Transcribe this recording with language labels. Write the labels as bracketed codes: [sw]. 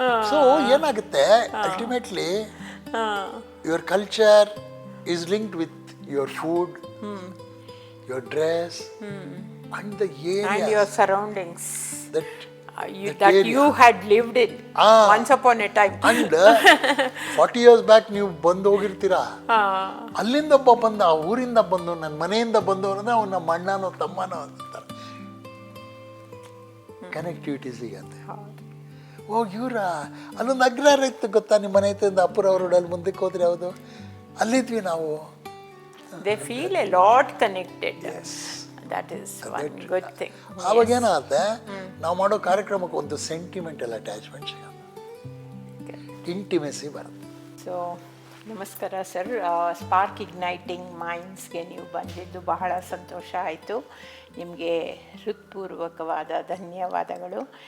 [kn] So ಏನಾಗುತ್ತೆ, [en] Ultimately your culture is linked with your food, your dress and the area and your surroundings that you had lived in once upon a time. and 40 years back [kn] ನೀವು ಬಂದು ಹೋಗಿರ್ತೀರಾ, ಅಲ್ಲಿಂದ ಒಬ್ಬ ಬಂದ, ಆ ಊರಿಂದ ಬಂದು, ನನ್ನ ಮನೆಯಿಂದ ಬಂದವರು ಅಂದ್ರೆ ಅವ್ನು ನಮ್ಮ ಅಣ್ಣನೋ ತಮ್ಮನೋ ಅಂತಾರೆ. ಕನೆಕ್ಟಿವಿಟಿ ಸಿಗತ್ತೆ. ಇವ್ರ ಅಲ್ಲೊಂದು ಅಗ್ರಹಾರ ಇತ್ತು ಗೊತ್ತಾ, ನಿಮ್ಮ ಮನೆ ಹತ್ತಿರ ಅಪ್ಪುರ ರೋಡಲ್ಲಿ ಮುಂದಕ್ಕೆ ಹೋದ್ರೆ ಯಾವುದು, ಅಲ್ಲಿದ್ವಿ ನಾವು. [en] they feel a lot connected. Yes, that is one good thing. [kn] ಆವಾಗ ಏನಾಗುತ್ತೆ, ನಾವು ಮಾಡೋ ಕಾರ್ಯಕ್ರಮಕ್ಕೆ ಒಂದು ಸೆಂಟಿಮೆಂಟಲ್ ಅಟ್ಯಾಚ್ಮೆಂಟ್ ಸಿಗುತ್ತೆ, ಇಂಟಿಮೆಸಿ ಬರುತ್ತೆ. ಸೊ ನಮಸ್ಕಾರ ಸರ್. ಸ್ಪಾರ್ಕ್ ಇಗ್ನೈಟಿಂಗ್ ಮೈಂಡ್ಸ್ಗೆ ನೀವು ಬಂದಿದ್ದು ಬಹಳ ಸಂತೋಷ ಆಯಿತು. ನಿಮಗೆ ಹೃತ್ಪೂರ್ವಕವಾದ ಧನ್ಯವಾದಗಳು.